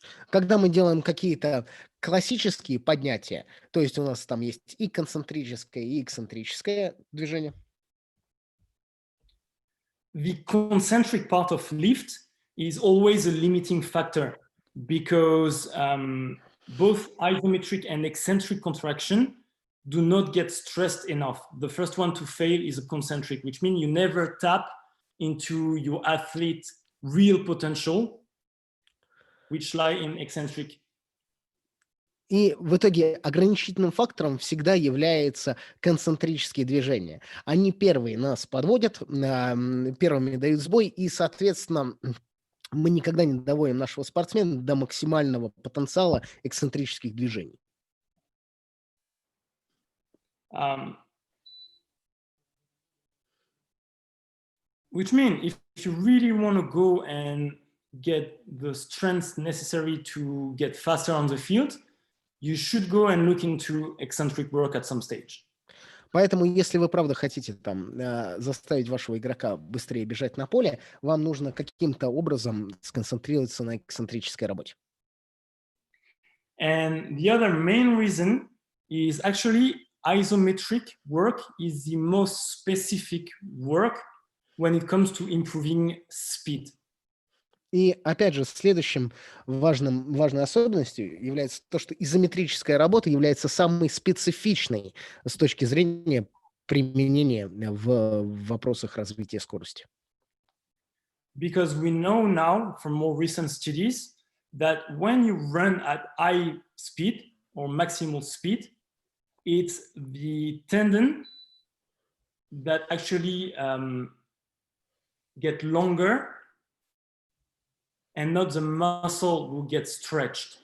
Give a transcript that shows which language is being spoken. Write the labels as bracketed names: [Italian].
[Russian] Когда мы делаем какие-то классические поднятия, то есть у нас там есть и концентрическое, и эксцентрическое движение. [English] The concentric part of lift is always a limiting factor because both isometric and eccentric contraction do not get stressed enough. The first one to fail is a concentric, which means you never tap into your athlete's real potential, which lie in eccentric. [Russian] И в итоге ограничительным фактором всегда являются концентрические движения. Они первые нас подводят, первыми дают сбой, и, соответственно, мы никогда не доводим нашего спортсмена до максимального потенциала эксцентрических движений. [English] Which means if you really want to go and get the strength necessary to get faster on the field, you should go and look into eccentric work at some stage. [Russian] Поэтому, если вы правда хотите там заставить вашего игрока быстрее бежать на поле, вам нужно каким-то образом сконцентрироваться на эксцентрической работе. [English] And the other main reason is actually isometric work is the most specific work when it comes to improving speed. [Russian] И опять же, следующим важной особенностью является то, что изометрическая работа является самой специфичной с точки зрения применения в вопросах развития скорости. [English] Because we know now from more recent studies that when you run at high speed or maximal speed, it's the tendon that actually get longer and not the muscle will get stretched.